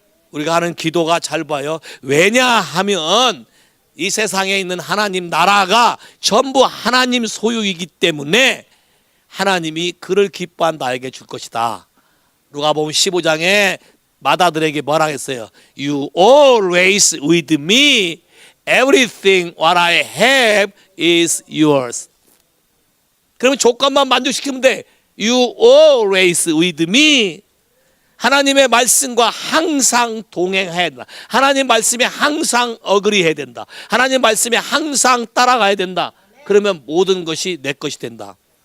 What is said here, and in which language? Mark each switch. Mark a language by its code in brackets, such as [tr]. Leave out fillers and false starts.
[ko] 우리가 하는 기도가 잘 봐요. 왜냐하면 이 세상에 있는 하나님 나라가 전부 하나님 소유이기 때문에 하나님이 그를 기뻐한 나에게 줄 것이다. 누가복음 15장에 마다들에게 뭐라 했어요? [en] You always with me. Everything what I have is yours. [ko] 그러면 조건만 만족시키면 돼. [en] You always with me. [ko] 하나님의 말씀과 항상 동행해야 된다. 하나님 말씀에 항상 어그리해야 된다. 하나님 말씀에 항상 따라가야 된다. 그러면 모든 것이 내 것이 된다.